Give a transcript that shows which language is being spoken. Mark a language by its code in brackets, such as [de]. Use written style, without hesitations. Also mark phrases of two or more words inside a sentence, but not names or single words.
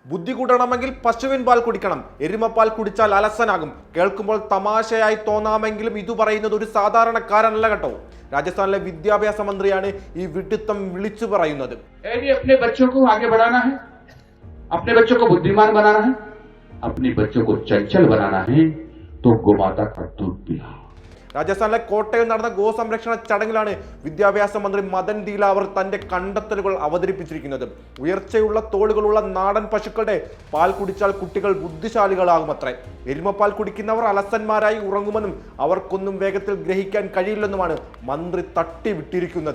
[ml] ബുദ്ധി കൂട്ടണമെങ്കിൽ പശുവിൻ പാൽ കുടിക്കണം, എരുമപ്പാൽ കുടിച്ചാൽ അലസനാകും. കേൾക്കുമ്പോൾ തമാശയായി തോന്നാമെങ്കിലും ഇത് പറയുന്നത് ഒരു സാധാരണക്കാരനല്ല കേട്ടോ. രാജസ്ഥാനിലെ വിദ്യാഭ്യാസ മന്ത്രിയാണ് ഈ വിഡിത്തം വിളിച്ചു പറയുന്നത്. [hi] अपने बच्चों को बुद्धिमान बनाना है, अपने बच्चों को चंचल बनाना है तो गोमाता का दूध पिलाओ. [ml] രാജസ്ഥാനിലെ കോട്ടയിൽ നടന്ന ഗോസംരക്ഷണ ചടങ്ങിലാണ് വിദ്യാഭ്യാസ മന്ത്രി മദൻ ദീലാവർ തന്റെ കണ്ടെത്തലുകൾ അവതരിപ്പിച്ചിരിക്കുന്നത്. ഉയർച്ചയുള്ള തോളുകളുള്ള നാടൻ പശുക്കളുടെ പാൽ കുടിച്ചാൽ കുട്ടികൾ ബുദ്ധിശാലികളാകുമത്രേ. എരുമപ്പാൽ കുടിക്കുന്നവർ അലസന്മാരായി ഉറങ്ങുമെന്നും അവർക്കൊന്നും വേഗത്തിൽ ഗ്രഹിക്കാൻ കഴിയില്ലെന്നുമാണ് മന്ത്രി തട്ടിവിട്ടിരിക്കുന്നത്.